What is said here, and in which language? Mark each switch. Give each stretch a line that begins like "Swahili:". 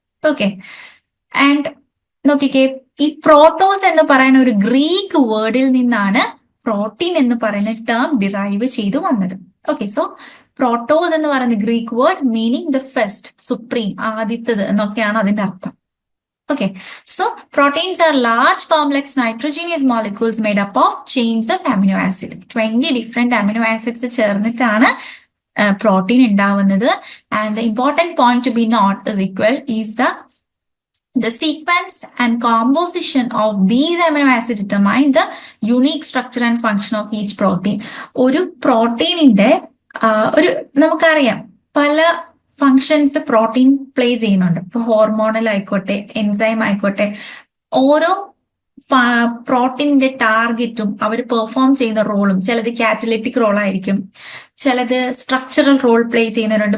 Malayalam: Okay, and നോക്കിക്കേ, ഈ പ്രോട്ടോസ് എന്ന് പറയുന്ന ഒരു ഗ്രീക്ക് വേർഡിൽ നിന്നാണ് പ്രോട്ടീൻ എന്ന് പറയുന്ന ടേം ഡിറൈവ് ചെയ്തു വന്നത്. ഓക്കെ, സോ പ്രോട്ടോസ് എന്ന് പറയുന്ന Greek word
English: meaning the first, supreme,
Malayalam: ആദ്യത്തത് എന്നൊക്കെയാണ് അതിന്റെ അർത്ഥം.
English: Okay, so proteins are large complex nitrogenous molecules made up of chains of amino acid.
Malayalam: 20 different amino acids ചേർന്നിട്ടാണ് പ്രോട്ടീൻ ഉണ്ടാവുന്നത്.
English: And the important point to be is the sequence and composition of these amino acids determine the unique structure and function of each protein.
Malayalam: ഒരു പ്രോട്ടീനിന്റെ നമുക്കറിയാം പല functions protein play ചെയ്യുന്നുണ്ട്. ഇപ്പൊ hormonal ആയിക്കോട്ടെ, enzyme ആയിക്കോട്ടെ, ഓരോ പ്രോട്ടീനിന്റെ ടാർഗറ്റും അവർ പെർഫോം ചെയ്യുന്ന റോളും, ചിലത് കാറ്റലിറ്റിക് റോൾ ആയിരിക്കും, ചിലത് സ്ട്രക്ചറൽ റോൾ പ്ലേ ചെയ്യുന്നവരുണ്ട്.